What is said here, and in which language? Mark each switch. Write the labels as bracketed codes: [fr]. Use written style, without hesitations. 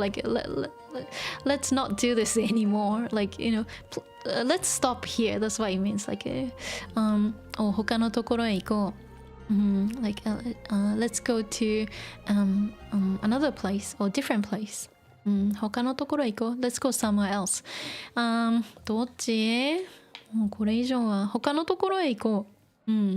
[en] like let's not do this anymore. like let's stop here. That's what it means. [ja] like 他のところへ行こう。 [en] like let's go to another place or different place. [ja] 他のところ行こう。 [en] Let's go somewhere else. [ja] どっち？もうこれ以上は他のところへ行こう。